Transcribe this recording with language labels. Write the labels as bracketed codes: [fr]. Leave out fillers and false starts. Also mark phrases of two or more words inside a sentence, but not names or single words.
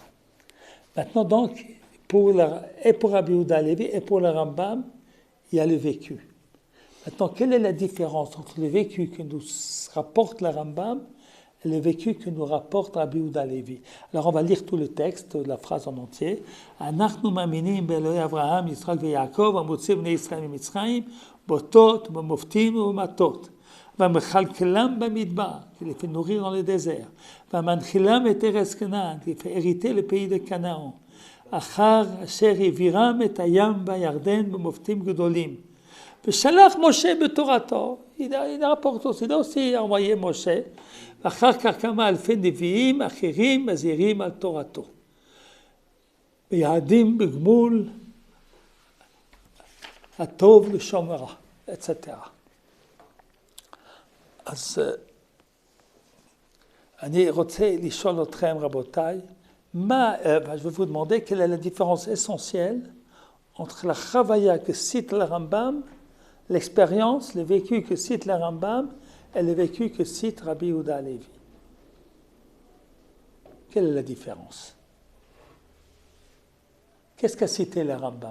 [fr] Maintenant donc, pour Rabbi Yehuda Halevi et pour le Rambam, il y a le vécu. Maintenant, quelle est la différence entre le vécu que nous rapporte le Rambam et le vécu que nous rapporte Rabbi Yehuda Halevi? Alors on va lire tout le texte, la phrase en entier. [he] אנחנו מאמינים באלוהי אברהם, יצחק ויעקב, המוציא בני ישראל ממצרים, באותות, במופתים ובמטות, והמכלכלם במדבר, [fr] qui les fait nourrir dans le désert, [he] והמנחילם את ארץ כנען, [fr] qui fait hériter le pays de Canaan, [he] אחר אשר העבירם את הים והירדן במופתים גדולים. ושלח משה בתורתו, [fr] il rapporte aussi envoyé [he] משה, ואחר כך כמה אלפי נביאים אחרים מזהירים על תורתו. ביעדים בגמול הטוב לשומרה, etc. אז אני רוצה לשאול אתכם, רבותיי, [fr] je vais vous demander quelle est la différence essentielle entre la chavaya que cite le Rambam, l'expérience, le vécu que cite le Rambam, et le vécu que cite Rabbi Yehuda Halevi. Quelle est la différence? Qu'est-ce qu'a cité le Rambam?